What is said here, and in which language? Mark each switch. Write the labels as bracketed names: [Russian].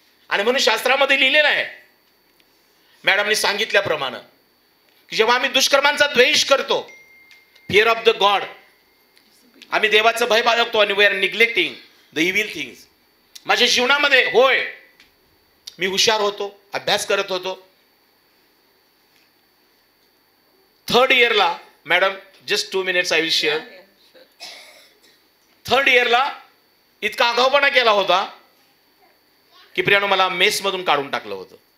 [Marathi] आणि म्हणून शास्त्रामध्ये लिहिलेलं आहे, मॅडमने सांगितल्याप्रमाणे, की जेव्हा आम्ही दुष्कर्मांचा द्वेष करतो, [English] fear of the God, [Marathi] आम्ही देवाचं भय बाळगतो आणि [English] We are neglecting the evil things. [Marathi] माझ्या जीवनामध्ये होय मी हुशार होतो, अभ्यास करत होतो. [English] 3rd इयरला madam, just 2 minutes I will share. [Marathi] 3rd इयरला इतका आगाऊपणा केला होता की प्रियानो मला मेस मधून काढून टाकलं होतं.